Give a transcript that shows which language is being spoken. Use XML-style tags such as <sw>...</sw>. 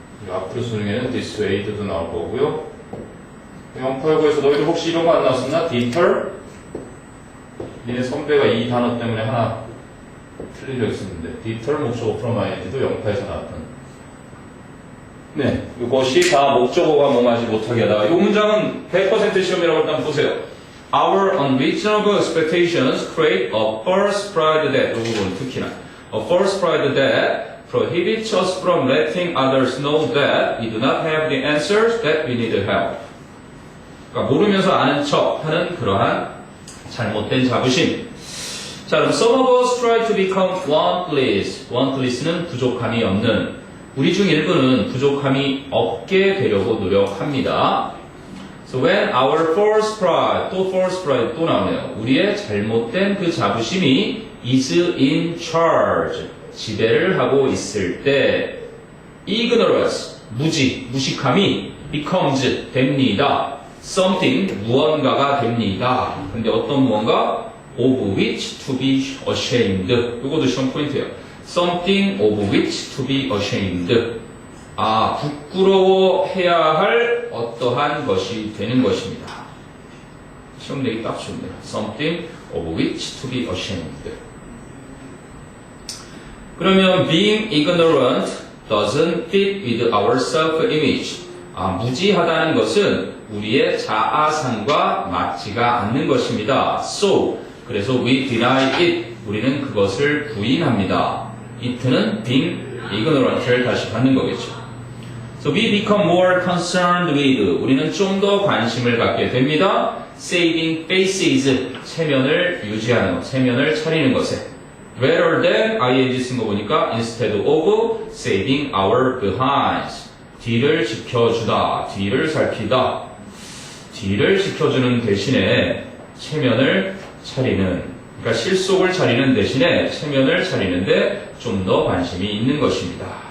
<ko>앞으로 수능에는 dissuade도 나올 거고요. 089에서 너희들 혹시 이런 거 안 나왔었나?</ko> <en>deter?</en> <ko>니네 선배가 이 단어 때문에 하나 틀린 적 있었는데 deter 목적어 from ing도 0파에서 나왔던. 네, 이것이 다 목적어가 뭐하지 못하게 하다. 이 문장은 100% 시험이라고 일단 보세요.</ko> <en>Our unreasonable expectations create a false pride that,</en> <ko>이 부분 특히나</ko> <en>a false pride that prohibits us from letting others know that we do not have the answers that we need help.</en> <ko>그러니까 모르면서 아는 척 하는 그러한 잘못된 자부심. 자, 그럼</ko> <en>some of us try to become wantless.</en> <ko>wantless는 부족함이 없는. 우리 중 일부는 부족함이 없게 되려고 노력합니다.</ko> <en>So when our false pride,</en> <ko>또</ko> <en>false pride</en> <ko>또 나오네요. 우리의 잘못된 그 자부심이</ko> <en>is in charge,</en> <ko>지배를 하고 있을 때 ignorance, 무식함이 becomes, 됩니다. something, 무언가가 됩니다. 근데 어떤 무언가?</ko> <en>of which to be ashamed.</en> <ko>이것도 시험 포인트예요.</ko> <en>something of which to be ashamed.</en> <ko>부끄러워해야 할 어떠한 것이 되는 것입니다. 시험 내기 딱 좋네요.</ko> <en>something of which to be ashamed. 그러면 being ignorant doesn't fit with our self-image.</en> <ko>무지하다는 것은 우리의 자아상과 맞지가 않는 것입니다.</ko> <en>So,</en> <ko>그래서</ko> <en>we deny it.</en> <ko>우리는 그것을 부인합니다. it는</ko> <en>being ignorant</en> <ko>를 다시 받는 거겠죠.</ko> <en>So we become more concerned with.</en> <ko>우리는 좀 더 관심을 갖게 됩니다.</ko> <en>saving faces.</en> <ko>체면을 유지하는 것, 체면을 차리는 것에.</ko> <en>rather than ing</en> <ko>쓴 거 보니까</ko> <en>instead of saving our behinds.</en> <ko>뒤를 지켜주다, 뒤를 살피다. 뒤를 지켜주는 대신에 체면을 차리는, 그러니까 실속을 차리는 대신에 체면을 차리는데 좀 더 관심이 있는 것입니다.</ko>